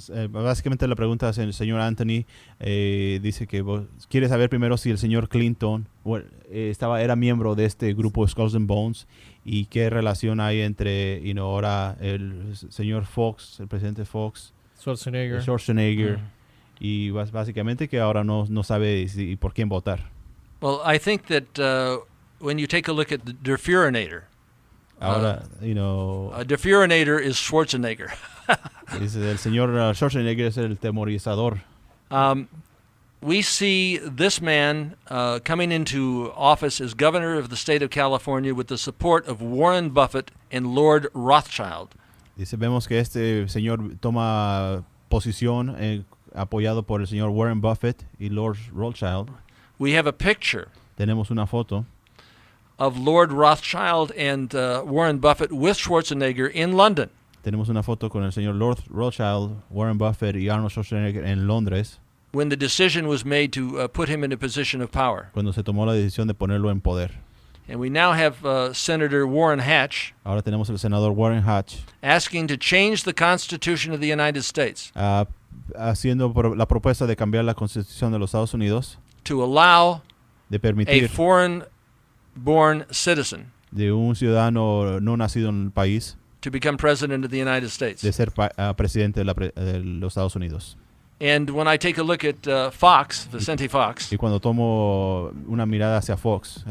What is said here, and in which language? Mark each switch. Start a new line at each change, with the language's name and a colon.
Spanish: Básicamente la pregunta es el señor Anthony dice que quiere saber primero si el señor Clinton era miembro de este grupo Skulls and Bones y qué relación hay entre ahora el señor Fox, el presidente Fox, Schwarzenegger y básicamente que ahora no sabe por quién votar.
English: Well, I think that when you take a look at the defurinator,
Spanish: ahora,
English: a defurinator is Schwarzenegger.
Spanish: El señor Schwarzenegger es el temorizador.
English: We see this man coming into office as governor of the state of California with the support of Warren Buffett and Lord Rothschild.
Spanish: Vemos que este señor toma posición apoyado por el señor Warren Buffett y Lord Rothschild.
English: We have a picture
Spanish: Tenemos una foto
English: of Lord Rothschild and Warren Buffett with Schwarzenegger in London.
Spanish: Tenemos una foto con el señor Lord Rothschild, Warren Buffett y Arnold Schwarzenegger en Londres,
English: when the decision was made to put him in a position of power.
Spanish: cuando se tomó la decisión de ponerlo en poder.
English: And we now have Senator Warren Hatch
Spanish: Ahora tenemos el senador Warren Hatch
English: asking to change the Constitution of the United States
Spanish: haciendo la propuesta de cambiar la Constitución de los Estados Unidos,
English: to allow
Spanish: de
English: a
Spanish: permitir
English: foreign-born citizen
Spanish: de un ciudadano no nacido en el país
English: to become president of the United States.
Spanish: de ser presidente de los Estados Unidos.
English: And when I take a look at Fox, Vicente Fox,
Spanish: Y cuando tomo una mirada hacia Fox, el